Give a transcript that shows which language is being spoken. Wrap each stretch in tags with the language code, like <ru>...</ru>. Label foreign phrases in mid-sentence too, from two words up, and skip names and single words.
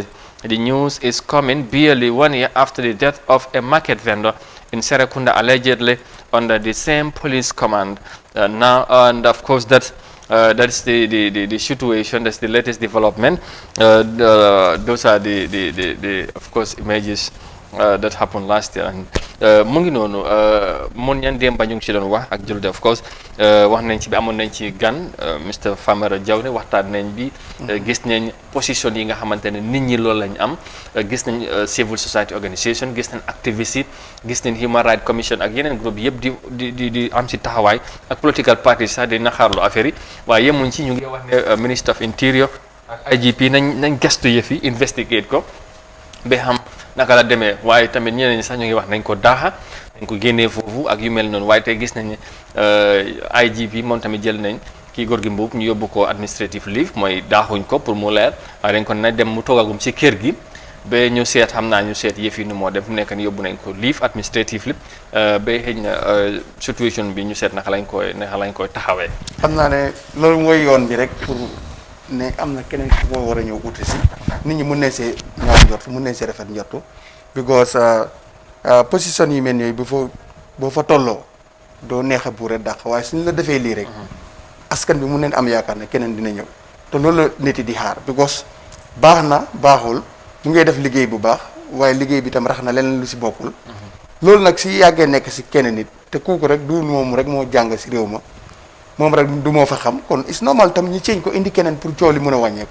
<en>The news is coming barely 1 year after the death of a market vendor in Serekunda, allegedly under the same police command. And of course that's the situation. That's the latest development. Those are the of course images that happened last year.</en> <wo>And mu ngi noonu mun ñan démb ñu ngi ci doon wax ak Julde</wo> <en>of course</en> <wo>wax nañ ci bi amoon nañ ci gan Mr Famara Jawne waxtaan nañ bi gis nañ position yi nga xamante ne nit ñi loolu lañ am gis nañ</wo> <en>civil society organisation</en> <wo>gis nañ activiste gis nañ</wo> <en>human rights commission</en> <wo>ak yeneen groupe yëpp di am ci taxawaay ak</wo> <en>political parties</en> <wo>sax di naxaarlu affaire yi waaye yemuñ ci ñu ngi wax ne ministre of interior ak IGP nañ gestu yëf yi investigate ko ba xam naka la demee waaye tamit ñeneen ñi sax ñu ngi wax nañ ko daaxa nañ ko génnee foofu ak yu mel noonu waaye tey gis nañ ne IGP moom tamit jël nañ kii Gorgui Mbub ñu yóbbu ko</wo> <en>administrative leave</en> <wo>mooy daaxuñ ko pour mu leer waaye dañ ko na dem mu toogagum ci kër gi ba ñu seet xam naa ñu seet yëf yi nu moo def nekk ni yóbbu nañ ko leave</wo> <en>administrative leave</en> <wo>ba xëy na situation bi ñu seet naka lañ koy taxawee. xam naa ne loolu mooy yoon bi rek pour ne am na keneen ku ko war a ñëw uti si nit ñi mun nañ see ñaaw njort mun nañ see rafet njortu because position yi mel ni boo fa tolloo doo neex a buure dàq waaye suñu la defee lii rek askan bi mun nañ am yaakaar ne keneen dina ñëw te loolu la nit yi di xaar because baax na baaxul mu ngay def liggéey bu baax waaye liggéey bi tam rax na leneen lu si bokkul loolu nag si yàggee nekk si keneen nit te kooku rek du moom rek moo jàng si réew ma moom rek du moo fa xam kon</wo> <en>it's normal</en> <wo>tam ñu ceeñ ko indi keneen pour coow li mën a wàññeeku.</wo>